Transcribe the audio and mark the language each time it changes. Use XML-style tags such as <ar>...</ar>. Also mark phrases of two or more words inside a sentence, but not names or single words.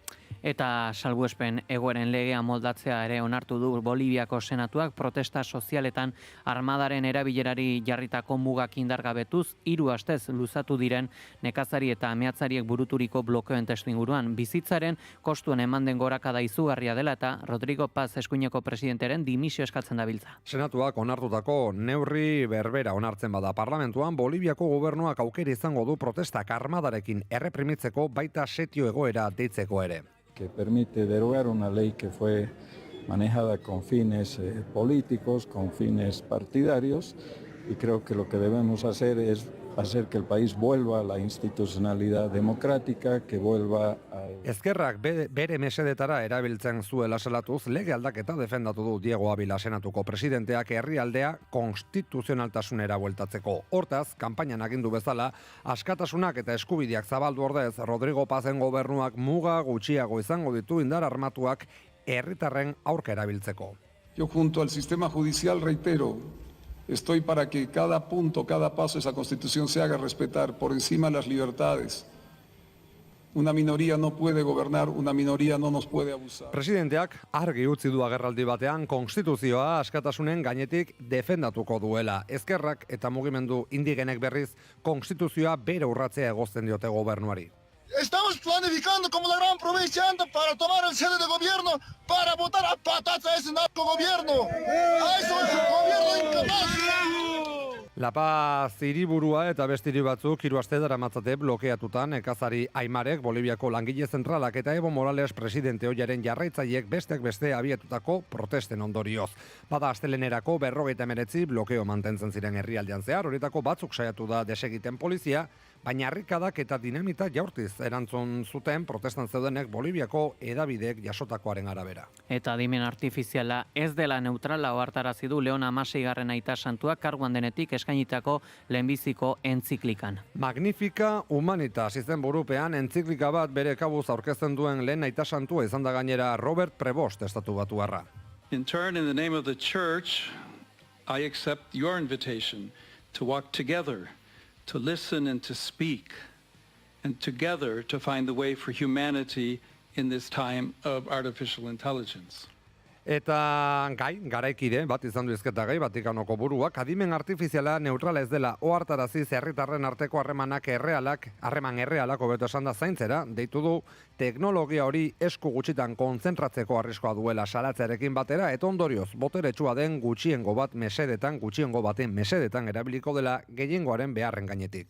<eu>Eta salbuespen egoeren legea moldatzea ere onartu du Boliviako senatuak protesta sozialetan armadaren erabilerari jarritako mugak indargabetuz 3 astez luzatu diren nekazari eta mehatzariek buruturiko blokeoen testuinguruan bizitzaren kostuen eman den gorakada izugarria dela eta Rodrigo Paz eskuineko presidenteren dimisio eskatzen dabiltza. Senatuak onartutako neurri berbera onartzen bada parlamentuan Boliviako gobernuak aukera izango du protestak armadarekin erreprimitzeko baita setio egoera deitzeko ere.</eu> <es>Que permite derogar una ley que fue manejada con fines políticos, con fines partidarios, y creo que lo que debemos hacer es hacer que el país vuelva a la institucionalidad democrática, que vuelva a...</es> <eu>Ezkerrak bere mesedetara erabiltzen zuela salatuz lege aldaketa defendatu du Diego Ávila senatuko presidenteak herrialdea konstituzionaltasunera bueltatzeko. Hortaz, kanpainan agindu bezala, askatasunak eta eskubideak zabaldu ordez, Rodrigo Pazen gobernuak muga gutxiago izango ditu indar armatuak herritarren aurka erabiltzeko.</eu> <es>Yo junto al sistema judicial reitero, estoy para que cada punto, cada paso de esa Constitución se haga respetar por encima de las libertades Una minoría no puede gobernar, una minoría no nos puede abusar.</es> <eu>Presidenteak argi utzi du agerraldi batean konstituzioa askatasunen gainetik defendatuko duela. Ezkerrak eta mugimendu indigenek berriz konstituzioa bere urratzea egozten diote gobernuari.</eu> <es>Estamos planificando como la gran provincia anda para tomar el sede de gobierno para votar a patas a ese narcogobierno. A eso es un gobierno incapaz.</es> <eu>La Paz hiriburua eta beste hiri batzuk 3 aste daramatzate blokeatutan nekazari Aimarek, Boliviako langile zentralak eta Evo Morales presidente ohiaren jarraitzaileek besteak beste abiatutako protesten ondorioz. Bada astelenerako 59 blokeo mantentzen ziren herrialdean zehar, horietako batzuk saiatu da desegiten polizia, baina harrikadak eta dinamita jaurtiz erantzun zuten protestan zeudenek Boliviako hedabideek jasotakoaren arabera. Eta adimen artifiziala ez dela neutrala ohartarazi du Leon Hamaseigarren aita santua karguan denetik eskainitako lehenbiziko entziklikan. Magnifica Humanitas izen burupean entziklika bat bere kabuz aurkezten duen lehen aita santua izan da gainera Robert Prevost estatu batuarra.</eu> <en>In turn, in the name of the Church, I accept your invitation to walk together, to listen and to speak, and together to find the way for humanity in this time of artificial intelligence.</en> <eu>Eta garaikide bat izan du hizketa gai Vatikanoko buruak adimen artifiziala neutrala ez dela ohartarazi herritarren arteko harreman errealak hobeto esanda zaintzera deitu du teknologia hori esku gutxitan kontzentratzeko arriskoa duela salatzearekin batera eta ondorioz boteretsua den gutxiengo baten mesedetan erabiliko dela gehiengoaren beharren gainetik.</eu>